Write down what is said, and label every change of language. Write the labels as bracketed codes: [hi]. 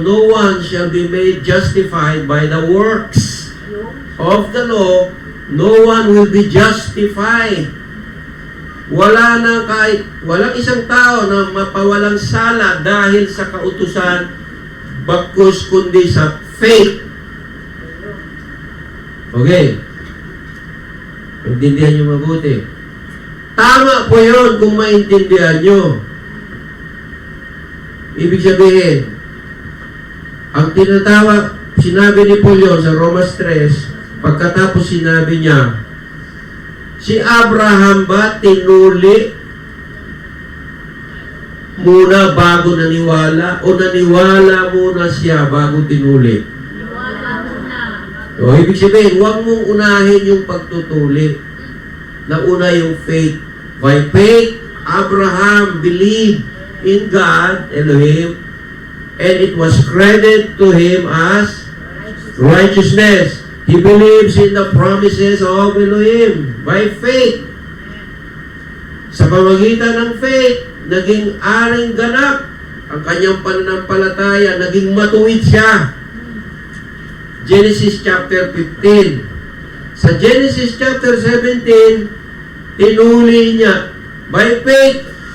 [en] No one shall be made justified by the works of the law. No one will be justified. [tl] Walang isang tao na mapawalang sala dahil sa kautusan bagkus kundi sa faith. Okay. Intindihan nyo mabuti. Tama po yun kung maintindihan nyo. Ibig sabihin, ang tinatawag, sinabi ni Paul yun sa Romans 3, pagkatapos sinabi niya, si Abraham ba tinuli muna bago naniwala o naniwala muna siya bago tinuli? Niwala muna. O, ibig sabihin, huwag mong unahin yung pagtutuli. Nauna yung faith. [en] By faith, Abraham believed in God, Elohim, and it was credited to him as righteousness. He believes in the promises of Elohim by faith. [tl] Sa pamagitan ng faith, naging aring ganap ang kanyang pananampalataya, naging matuwid siya. Genesis chapter 15. Sa Genesis chapter 17, tinuli niya by faith.